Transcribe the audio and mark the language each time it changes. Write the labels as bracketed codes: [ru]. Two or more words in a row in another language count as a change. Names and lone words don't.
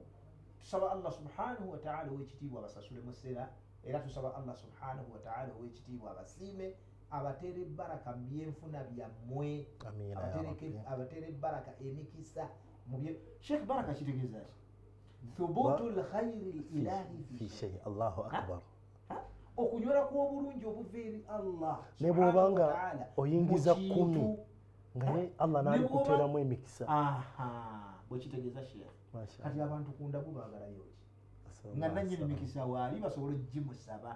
[lg] Tusaba [ar] الله سبحانه وتعالى [lg] ow'ekitiibwa abasasule mu ssera, era tusaba [ar] الله سبحانه وتعالى [lg] ow'ekitiibwa abasiime, abateere baraka mu byenfuna byammwe, abateere baraka emikisa mu bye. Sheikh baraka kitegeeza ki? [ar] ثبوت الخير الإلهي في الشيء. الله أكبر. [lg] Okunywera kw'obulungi obuva eri Allah ne bw'obanga oyingiza 10 nga Allah n'alikuteeramu emikisa. Bwe kitegeeza Sheikh. Kati abantu kundagu baagalayo ki? Nga nannyini mikisa waali basobola ogimusaba.